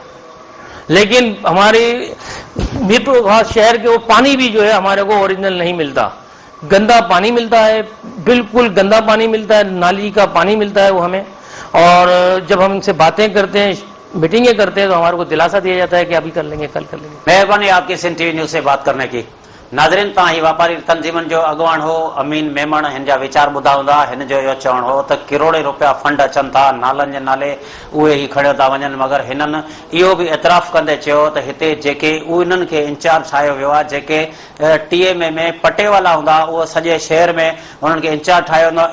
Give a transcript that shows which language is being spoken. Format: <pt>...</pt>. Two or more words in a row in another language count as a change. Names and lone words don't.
<ur>لیکن ہمارے میرپور خاص شہر کے وہ پانی بھی جو ہے ہمارے کو اوریجنل نہیں ملتا، گندا پانی ملتا ہے، بالکل گندا پانی ملتا ہے، نالی کا پانی ملتا ہے وہ ہمیں. اور جب ہم ان سے باتیں کرتے ہیں، میٹنگیں کرتے ہیں تو ہمارے کو دلاسا دیا جاتا ہے کہ ابھی کر لیں گے، کل کر لیں گے. مہربانی آپ کی سندھ ٹی وی نیوز سے بات کرنے کی.</ur> <sd>ناظرین تاں ہی واپاری تنظیمن جو اگوان ہو امین میمن، ہن جا وچار ॿुधा हूंदा. हिन जो इहो चवणु हो त किरोड़े रुपया फंड अचनि था नालनि जे नाले, उहे ई खणियो था वञनि. मगर हिननि इहो बि एतिराफ़ कंदे चयो त हिते जेके उन्हनि खे इंचार्ज ठाहियो वियो आहे, जेके TMA में पटेवाला हूंदा उहो सॼे शहर में उन्हनि खे इंचार्ज ठाहियो वेंदो.</sd>